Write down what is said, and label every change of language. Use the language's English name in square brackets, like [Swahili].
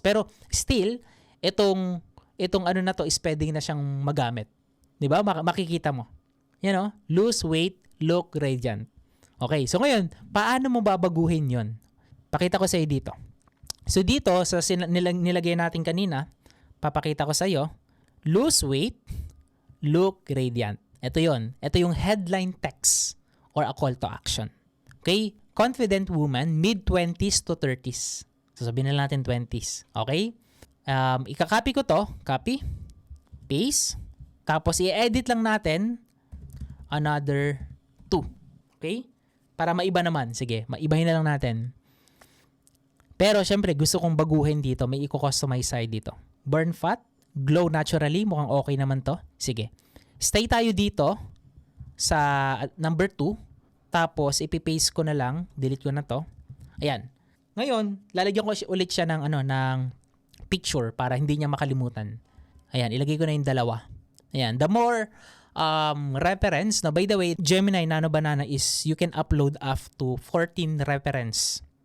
[Filipino] Pero still, itong ano na to is pwedeng na siyang magamit. 'Di ba? Makikita mo. [English] Lose weight, look radiant. [Filipino] Okay, so ngayon, paano mo babaguhin 'yon? Pakita ko sa iyo dito. So dito sa nilagay natin kanina, papakita ko sa iyo, [English] lose weight, look radiant. [Filipino] Ito 'yon. Ito yung [English] headline text or a call to action. Okay? Confident woman, mid-20s to 30s. [Filipino] So sabihin na natin 20s. Okay? Ika-copy ko to. Copy. Paste. Tapos i-edit lang natin another 2. Okay? Para maiba naman. Sige, maibahin na lang natin. Pero syempre, gusto kong baguhin dito. May i-customize side dito. [English] Burn fat. Glow naturally. [Filipino] Mukhang okay naman to. Sige. Stay tayo dito sa number 2. Tapos, ipipaste ko na lang. Delete ko na to. Ayan. Ngayon, lalagyan ko ulit siya ng picture para hindi niya makalimutan. Ayan, ilagay ko na yung dalawa. [English] Ayan, the more reference, by the way, Gemini Nano Banana is you can upload up to 14 reference.